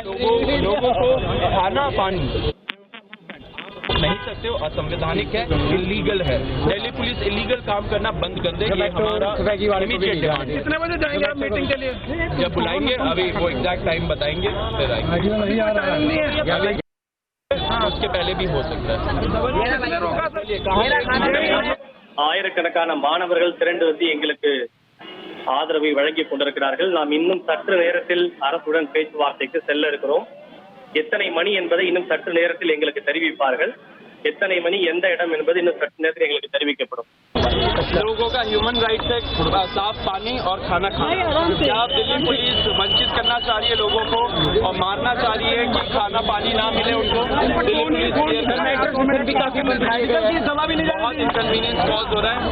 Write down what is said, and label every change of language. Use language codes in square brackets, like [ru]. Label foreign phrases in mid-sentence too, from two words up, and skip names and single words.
[hi] लोगों को खाना पानी नहीं सकते हो, असंवैधानिक है, इलीगल है। दिल्ली पुलिस इलीगल काम करना बंद कर दे, ये हमारा [en] immediate demand [hi] है। कितने बजे जाएंगे आप मीटिंग के लिए? जब बुलाएंगे अभी वो [en] exact time [hi] बताएंगे फिर आएंगे। उसके पहले भी हो सकता है। [ta] ஆயிரக்கணக்கான மாணவர்கள் திரண்டு வந்து எங்களுக்கு ஆதரவை வழங்கிக் கொண்டிருக்கிறார்கள். நாம் இன்னும் சற்று நேரத்தில் அரசுடன் பேச்சுவார்த்தைக்கு செல்ல இருக்கிறோம். எத்தனை மணி என்பதை இன்னும் சற்று நேரத்தில் எங்களுக்கு தெரிவிப்பார்கள். எத்தனை மணி எந்த இடம் என்பது இன்னும் சற்று நேரத்தில் எங்களுக்கு தெரிவிக்கப்படும். [hi] लोगों का [en] human rights [hi] है साफ पानी और खाना खाना। क्या दिल्ली पुलिस वंचित करना चाह रही है लोगों को और मारना चाह रही है कि खाना पानी ना मिले उनको? दिल्ली पुलिस बहुत [en] inconvenience cause [hi] हो रहा है।